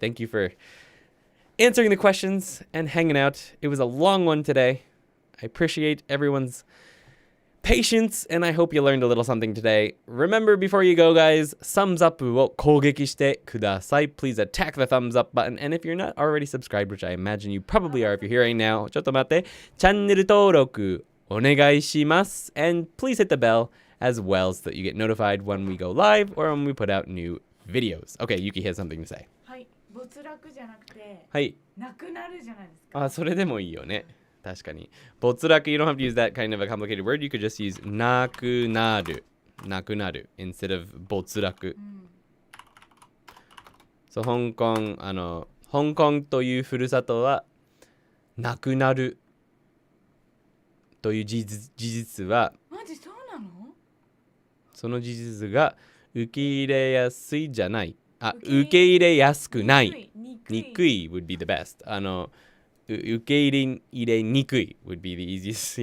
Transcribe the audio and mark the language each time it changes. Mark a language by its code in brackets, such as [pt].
[en] Thank you for answering the questions and hanging out. It was a long one today. I appreciate everyone's patience, and I hope you learned a little something today. Remember, before you go, guys, thumbs up [ja] を攻撃してください. [en] Please attack the thumbs up button. And if you're not already subscribed, which I imagine you probably are if you're here right now, [ja] ちょっと待って。チャンネル登録お願いします. [en] And please hit the bell as well so that you get notified when we go live or when we put out new videos. Okay, Yuki has something to say. [ja] はい、没落じゃなくて、はい。なくなるじゃないですか。あ、それでもいいよね。確かに。 [en] 没落, you don't have to use that kind of a complicated word. You could just use [ja] なくなる. なくなる [en] instead of 没落。 [ja] そう、香港というふるさとはなくなるという事実は、マジそうなの？その事実が受け入れやすいじゃない。あ、受け入れやすくない。 [en] にくい would be the best. [ja] 受け入れにくい [en] would be the easiest.